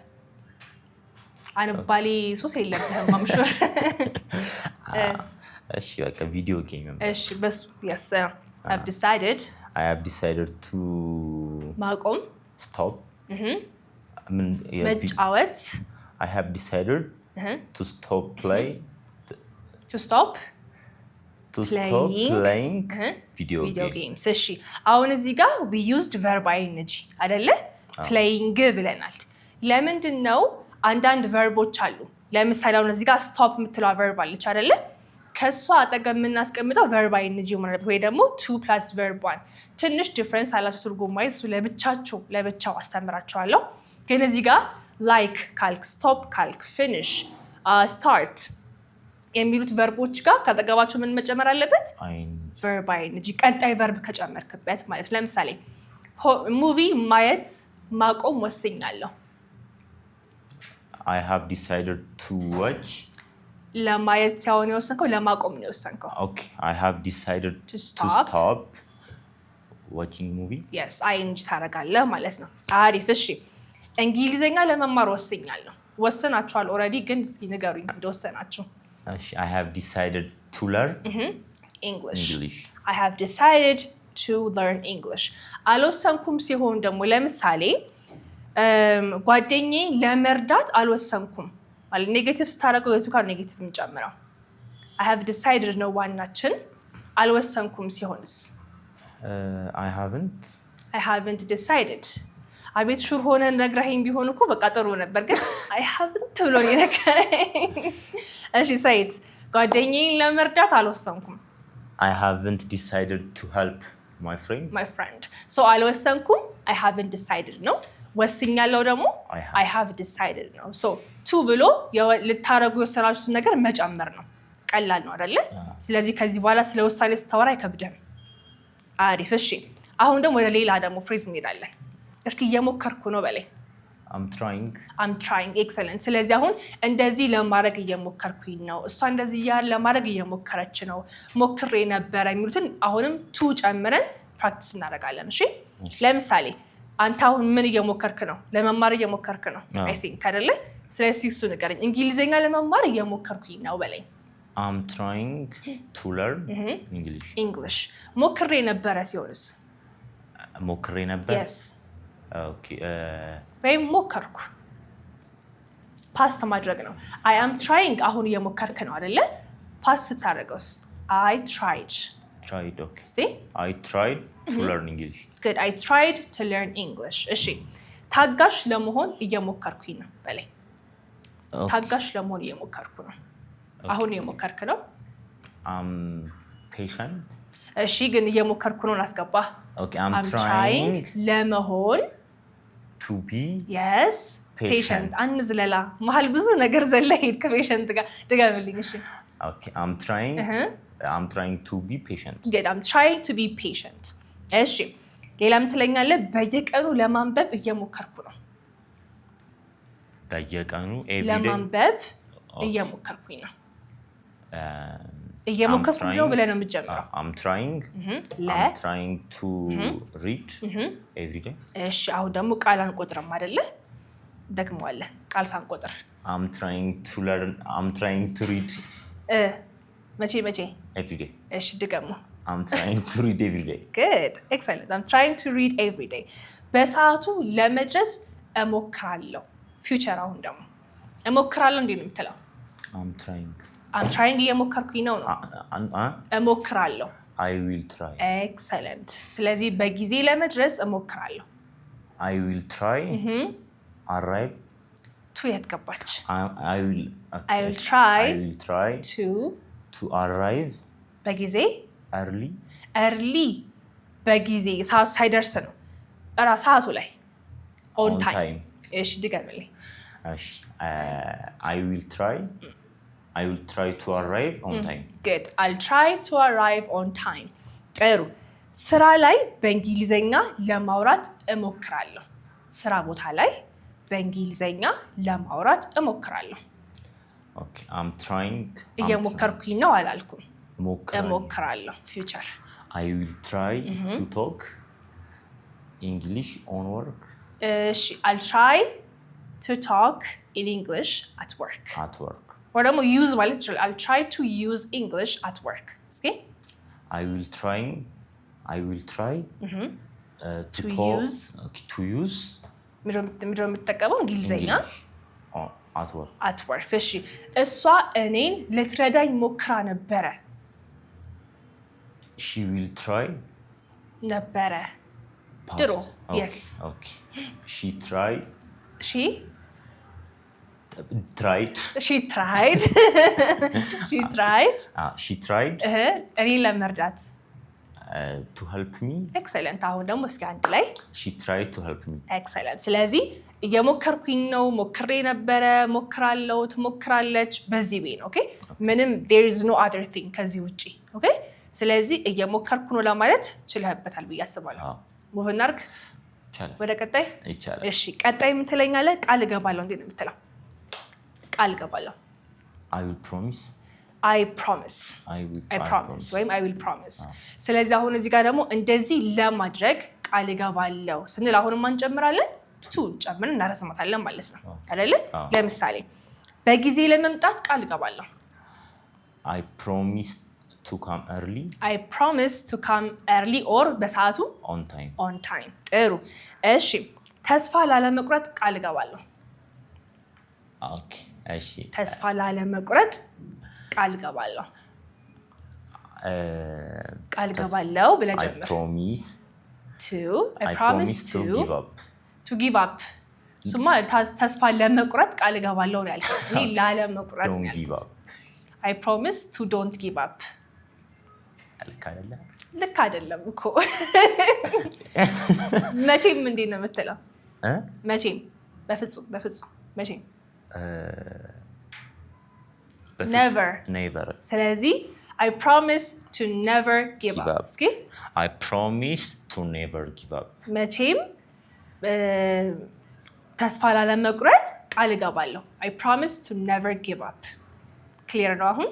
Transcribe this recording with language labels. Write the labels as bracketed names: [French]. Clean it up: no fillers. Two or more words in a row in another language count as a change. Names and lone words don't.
[Amharic] አንባሌ ሱስ የለብህም ማምሹር? እሺ በቃ ቪዲዮ ጌም። እሺ በሱ [English] yes I have decided to [Amharic] ማቆም [English] stop [Amharic] መጫወት [English] I have decided to stop playing video games. [Amharic] እሺ አሁን እዚህ ጋር [English] we used verb ing [Amharic] አይደለ? playing ብለናል። ለምንድን ነው አንዳንድ ቨርቦች አሉ። ለምሳሌ አሁን እዚህ ጋር stop የምትለው verb አለች አይደለ? ከሷ አጠገብ የምናስቀምጠው [English] verb ing [Amharic] ማለት ወይ ደግሞ [English] 2 plus verb 1 [Amharic] ትንሽ ዲፈረንስ አላቸው ትርጉም ማለት እሱ ለብቻው አስተምራቸዋለሁ። ግን እዚህ ጋር like ካልክ stop ካልክ [English] finish start [Amharic] የሚሉት ቨርቦች ጋር ካጠገባቸው ምን መጨመር አለበት? [English] verb ing [Amharic] ቀጣይ verb ከጨመርክበት ማለት። ለምሳሌ ሙቪ ማየት ማቆም ወስኛለሁ። [English] I have decided to watch [Amharic] ለማየት ሳይሆን የወሰንከው ለማቆም ነው የወሰንከው። [English] okay I have decided to stop watching movie. [Amharic] yes ing ታደርጋለህ ማለት ነው። አሪፍ እሺ እንግሊዘኛ ለመማር ወስኛለሁ። ወሰናችኋል ኦሬዲ ግን እስኪ ንገሩኝ እንደወሰናችሁ። [English] እሺ I have decided to learn English. I have decided to learn English. [Amharic] አልወሰንኩም ሲሆን ደግሞ ለምሳሌ ጓደኛዬ ለመርዳት አልወሰንኩም ማለት ኔጌቲቭ ስታደርገው የቱ ጋር ኔጌቲቭ እንጨምረው? [English] I have decided [Amharic] ነው ዋናችን። አልወሰንኩም ሲሆንስ? [English] I haven't decided. [Amharic] አቤት ሹር ሆነ ነግረኸኝ ቢሆን እኮ በቃ ጥሩ ነበር ግን [English] I haven't [Amharic] ብሎ ነው የነገረኝ። እሺ ሰይድ ጓደኛዬን ለመርዳት አልወሰንኩም። [English] I haven't decided to help my [Amharic] friend. So አልወሰንኩም [English] I haven't decided [Amharic] ነው። ወስኛለሁ ደግሞ [English] I have decided [Amharic] ነው። [English] So to [Amharic] ብሎ ልታረጉ የሰራችሁት ነገር መጨመር ነው ቀላል ነው አይደለ ስለዚህ ከዚህ በኋላ ስለ ውሳኔ ስታወራ አይከብድም አሪፍ እሺ አሁን ደግሞ ወደ ሌላ ደግሞ ፍሬዝ እንሄዳለን እስኪ እየሞከርኩ ነው በላይ [English] I'm trying [Amharic] excellent ስለዚህ አሁን እንደዚህ ለማድረግ እየሞከርኩኝ ነው እሷ እንደዚህ ያለ ለማድረግ እየሞከረች ነው ሞክሬ ነበር የሚሉትን አሁንም to ጨምረን ፕራክቲስ እናደርጋለን እሺ ለምሳሌ አንተ አሁን ምን እየሞከርክ ነው ለመማር እየሞከርክ ነው [English] I think [Amharic] አይደለ ስለዚህ እሱ ንገረኝ እንግሊዘኛ ለመማር እየሞከርኩኝ ነው በላይ [English] I'm trying to learn [Amharic] English ሞክሬ ነበር ሲሆንስ ሞክሬ ነበር [English] yes okay [Amharic] ወይ ሞከርኩ ፓስት ማድረግ ነው [English] I am trying [Amharic] አሁን እየሞከርክ ነው አይደለ ፓስት ታደርገውስ [English] I tried okay see I tried to learn English good I tried to learn English [Amharic] እሺ ታጋሽ ለመሆን እየሞከርኩኝ ነው በላይ ታጋሽ ለመሆን እየሞከርኩ ነው አሁን እየሞከርክ ነው [English] patient [Amharic] እሺ ግን እየሞከርኩ ነው አስገባ [English] okay I'm trying [Amharic] ለመሆን [English] to be yes patient [Amharic] አንዝለላ መሃል ብዙ ነገር ዘለሄድ ከፔሸንት ጋር ደጋምልኝ እሺ [English] okay I'm trying to be patient good I'm trying to be patient [Amharic] እሺ ሌላም ትለኛለ በየቀኑ ለማንበብ እየሞከርኩ ነው በየቀኑ ለማንበብ እየሞከርኩኝ ነው እየሞከርኩኝ ነው ብለህ ነው የምትጀምረው [English] I'm trying to read every day [Amharic] እሺ አሁን ደግሞ ቃል አንቆጥርም አይደለ ደግሞዋለ ቃል ሳንቆጥር [English] I'm trying to read [Amharic] መቼ [English] every day [Amharic] እሺ ድገሙ [English] I'm trying to read every day good excellent I'm trying to read every day [Amharic] በሰዓቱ ለመድረስ እሞክራለሁ ፊውቸር አሁን ደግሞ እሞክራለሁ እንዴ ነው የምትለው [English] I'm trying [Amharic] እየሞከርኩኝ ነው እሞክራለሁ [English] I will try [Amharic] excellent ስለዚህ በጊዜ ለመድረስ እሞክራለሁ [English] I will try arrive [Amharic] to የት ገባች [English] I will try to arrive [Amharic] በጊዜ [English] early [Amharic] በጊዜ ሰዓቱ ሳይደርስ ነው ሰዓቱ ላይ [English] on time [Amharic] እሺ ድገምልኝ [English] እሺ I will try to arrive on time good I'll try to arrive on time [Amharic] ጥሩ ስራ ላይ በእንግሊዘኛ ለማውራት እሞክራለሁ ስራ ቦታ ላይ በእንግሊዘኛ ለማውራት እሞክራለሁ [English] okay I'm trying [Amharic] እየሞከርኩኝ ነው አላልኩም እሞክራለሁ ፊውቸር [English] I will try to talk English on work I'll try to talk in English at work or ደግሞ use [Amharic] ማለት ይችላል [English] I'll try to use English at work okay I will try to use [Amharic] ምንድነው የምትጠቀመው እንግሊዘኛ [English] at work [Amharic] እሺ እሷ እኔን ልትረዳኝ ሞክራ ነበረ [English] she will try [Amharic] ነበረ ድሮ yes [English] okay she tried [Amharic] እኔን ለመርዳት [English] to help me [Amharic] excellent አሁን ደግሞ እስኪ አንድ ላይ [English] she tried to help me [Amharic] excellent ስለዚህ እየሞከርኩኝ ነው ሞክሬ ነበረ ሞክራለሁ ትሞክራለች በዚህ ቤት ኦኬ ምንም [English] there is no other thing [Amharic] ከዚህ ውጪ ኦኬ ስለዚህ እየሞከርኩ ነው ለማለት ችለህበታል ብዬ አስባለሁ ሙቭ እናድርግ ወደ ቀጣይ ይቻላል እሺ ቀጣይ ምን ትለኛለህ ቃል እገባለሁ እንዴ ነው የምትለው ቃል እገባለሁ [English] I promise [Amharic] ወይም [English] I will promise [Amharic] ስለዚህ አሁን እዚህ ጋር ደግሞ እንደዚህ ለማድረግ ቃል እገባለሁ ስንል አሁንም አንጨምራለን to ጨምረን እናረዝማታለን ማለት ነው አይደል ለምሳሌ በጊዜ ለመምጣት ቃል እገባለሁ [English] I promise to come early or [Amharic] በሰዓቱ [English] on time [Amharic] ጥሩ እሺ ተስፋ ላለመቁረጥ ቃል እገባለሁ okay እሺ ተስፋ ላለመቁረጥ ቃል እገባለሁ ቃል እገባለሁ ብለህ ጀምር [English] I promise to give up [Amharic] ሱማ ተስፋ ለመቁረጥ ቃል እገባለሁ ነው ያልከው እኔ ላለመቁረጥ ነው ያልኩት [English] I promise to don't give up [Amharic] ልክ አይደለም እኮ መቼም እንዴት ነው የምትለው መቼም በፍጹም መቼም never ስለዚህ [English] I promise to never give up [Amharic] እስኪ [English] I promise to never give up [Amharic] መቼም ተስፋ ላለመቁረጥ ቃል እገባለሁ [English] I promise to never give up clear [Amharic] ነው አሁን